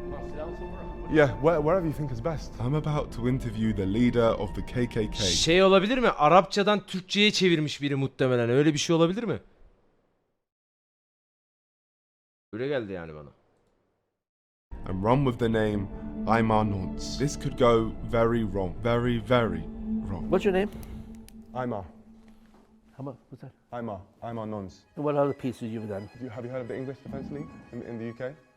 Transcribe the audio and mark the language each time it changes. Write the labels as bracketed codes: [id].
[en] Want to sit down somewhere? Yeah, wherever you think is best. I'm about to interview the leader of the KKK. [tr] Şey olabilir mi? Arapçadan Türkçe'ye çevirmiş biri muhtemelen. Öyle bir şey olabilir mi? Öyle geldi yani bana. [en] And run with the name Imar Nonce. This could go very wrong. Very, very wrong. What's your name? Imar. How much? What's that? Imar Nonce. And what other pieces you've done? Have you heard of the English Defence League in the UK?